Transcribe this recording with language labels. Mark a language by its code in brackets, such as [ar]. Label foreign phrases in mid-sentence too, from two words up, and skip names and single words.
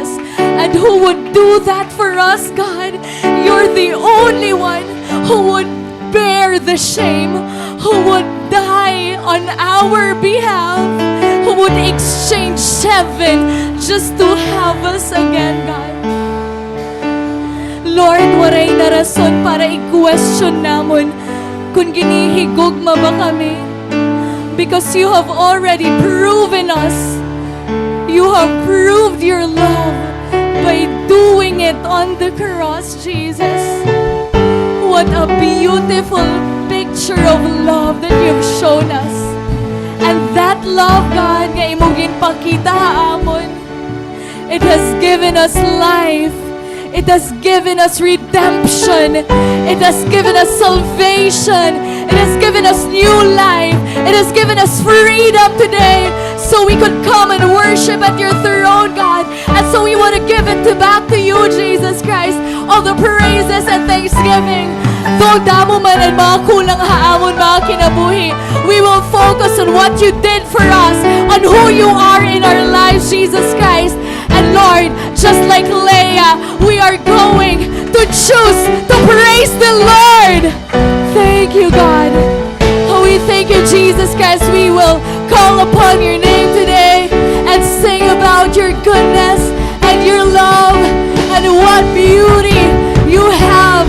[en] And who would do that for us, God? You're the only one who would bear the shame, who would die on our behalf, who would exchange heaven just to have us again, God. Lord, [war] waray na rason para i-question namon kung ginihigugma ba kami. [en] because you have already proven us. You have proved your love by doing it on the cross, Jesus. What a beautiful picture of love that you've shown us. And that love, God, [war] nga imong ginpakita amon, [en] it has given us life. It has given us redemption. It has given us salvation. It has given us new life. It has given us freedom today, so we could come and worship at your throne, God. And so we want to give it back to you, Jesus Christ, all the praises and thanksgiving. [war] Though damo man and mga kulang haamon, mga kinabuhi, [en] we will focus on what you did for us, on who you are in our lives, Jesus Christ. And Lord, just like Leah, we are going to choose to praise the Lord. Thank you, God. Oh, we thank you, Jesus Christ. We will call upon your name today and sing about your goodness and your love and what beauty you have.